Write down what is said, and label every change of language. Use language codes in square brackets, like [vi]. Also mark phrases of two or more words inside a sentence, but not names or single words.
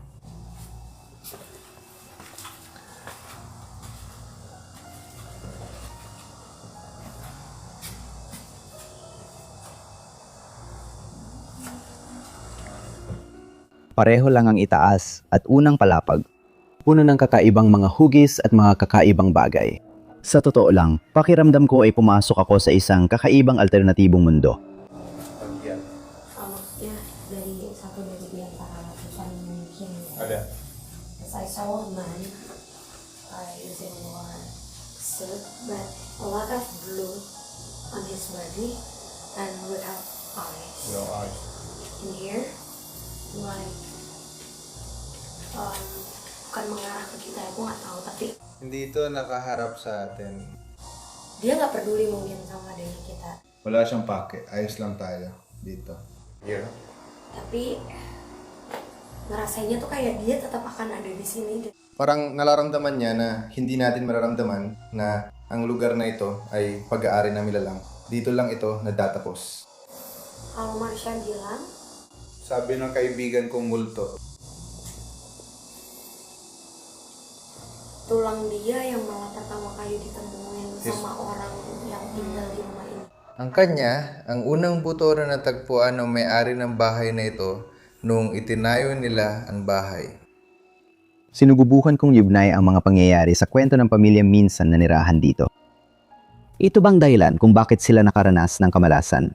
[tl] Pareho lang ang itaas at unang palapag. Puno ng kakaibang mga hugis at mga kakaibang bagay. Sa totoo lang, pakiramdam ko ay pumasok ako sa isang kakaibang alternatibong mundo. [id] Maksudnya dari satu dari di antara ratusan mungkin ya. Ada. [en] As I saw a man using one suit but a lot of blue on his body and without eyes. In here, like [id] bukan mengarah ke kita, aku nggak tahu, tapi [tl] Hindi ito nakaharap sa atin. [id] dia nggak peduli mungkin sama adanya kita. [tl] Wala siyang pake. Ayos lang tayo dito. here. [id] Tapi ngerasainnya tuh kayak dia tetap akan ada di sini. [tl] Parang nararamdaman niya na hindi natin mararamdaman na ang lugar na ito ay pag-aari ng nilalang. Dito lang ito natatapos. [id] Kalau Marsha bilang, [tl] Sabi ng kaibigan kong multo, [id] tulang dia yang malah pertama kali ditemuin sama orang yang tinggal di rumah ini. [tl] ang kanya, ang unang buto na natagpuan ng may-ari ng bahay na ito nung itinayo nila ang bahay. Sinugubukan kong yugnay ang mga pangyayari sa kwento ng pamilya minsan na nirahan dito. Ito bang dahilan kung bakit sila nakaranas ng kamalasan?